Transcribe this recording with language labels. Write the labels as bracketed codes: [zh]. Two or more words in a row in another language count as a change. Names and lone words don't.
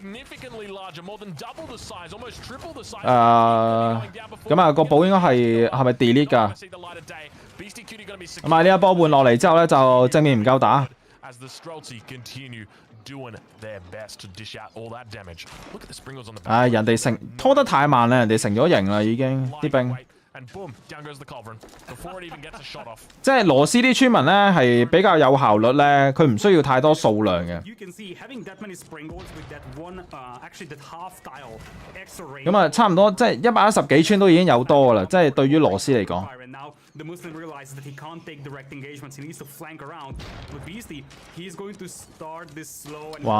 [yue] 咁啊個堡應該係咪 delete 㗎？咁啊呢一波換落嚟之後咧，就正面唔夠打。人哋成拖得太慢啦，人哋成咗型啦已經啲兵。 [en] And boom, down goes the Culverin before it even gets a shot off. [yue] 即係羅斯啲村民咧係比較有效率咧，佢唔需要太多數量嘅。咁啊，差唔多即係110幾村都已經有多噶啦，即係對於羅斯嚟講。哇！